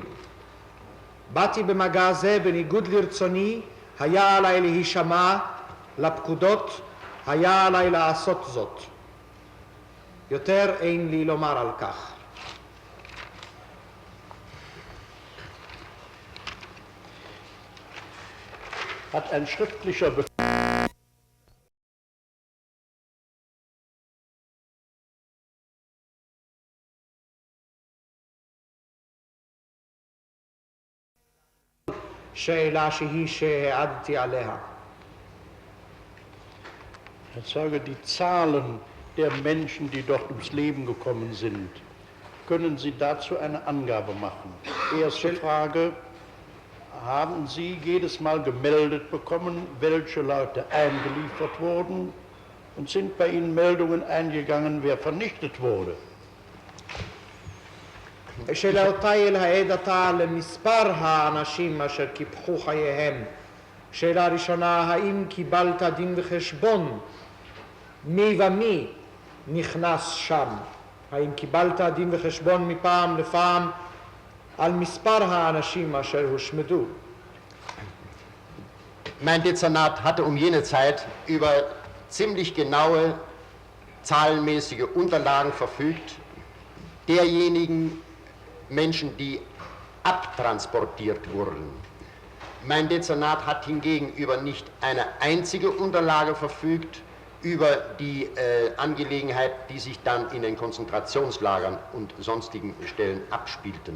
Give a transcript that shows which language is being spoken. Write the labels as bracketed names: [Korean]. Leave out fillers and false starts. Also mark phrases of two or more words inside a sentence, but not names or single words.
[Hebrew] באתי במגע זה בניגוד לרצוני, היה עליי להישמע לפקודות, היה עליי לעשות זאת. יותר אין לי לומר על כך. [German] Hat ein schriftlicher [Hebrew] שאלה שהיא שהעדתי עליה. [German] Herr Zeuge, die Zahlen der Menschen, die dort ums Leben gekommen sind, können Sie dazu eine Angabe machen? Erste Frage, haben Sie jedes Mal gemeldet bekommen, welche Leute eingeliefert wurden, und sind bei Ihnen Meldungen eingegangen, wer vernichtet wurde? [Hebrew] שאלותיי להעד עתה למספר האנשים אשר קיפחו חייהם. שאלה ראשונה, האם קיבלת דין וחשבון מי ומי נכנס שם? האם קיבלת דין וחשבון מפעם לפעם על מספר האנשים אשר הושמדו? [German] Mein Dezernat hatte jene Zeit über ziemlich genaue zahlenmäßige Unterlagen verfügt, derjenigen Menschen, die abtransportiert wurden. Mein Dezernat hat hingegen über nicht eine einzige Unterlage verfügt über die Angelegenheit, die sich dann in den Konzentrationslagern und sonstigen Stellen abspielten.